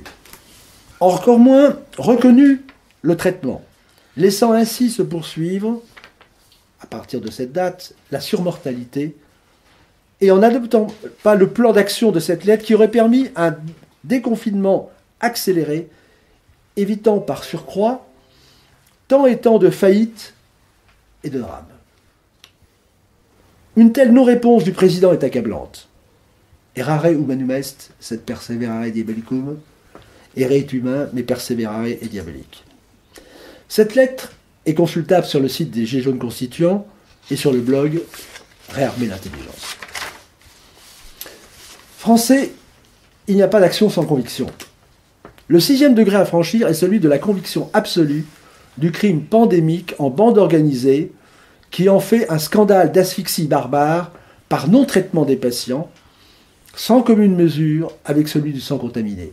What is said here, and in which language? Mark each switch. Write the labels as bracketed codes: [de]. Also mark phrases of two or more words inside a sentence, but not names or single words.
[fr] Encore moins reconnu le traitement, laissant ainsi se poursuivre, à partir de cette date, la surmortalité, et en n'adoptant pas le plan d'action de cette lettre qui aurait permis un déconfinement accéléré, évitant par surcroît tant et tant de faillites et de drames. Une telle non-réponse du président est accablante. [la] Errare humanum est, sed perseverare diabolicum. [fr] Erre humain, mais perseverare est diabolique. Cette lettre est consultable sur le site des Gilets jaunes constituants et sur le blog Réarmer l'intelligence. Français, il n'y a pas d'action sans conviction. Le 6e degré à franchir est celui de la conviction absolue du crime pandémique en bande organisée qui en fait un scandale d'asphyxie barbare par non-traitement des patients, sans commune mesure avec celui du sang contaminé.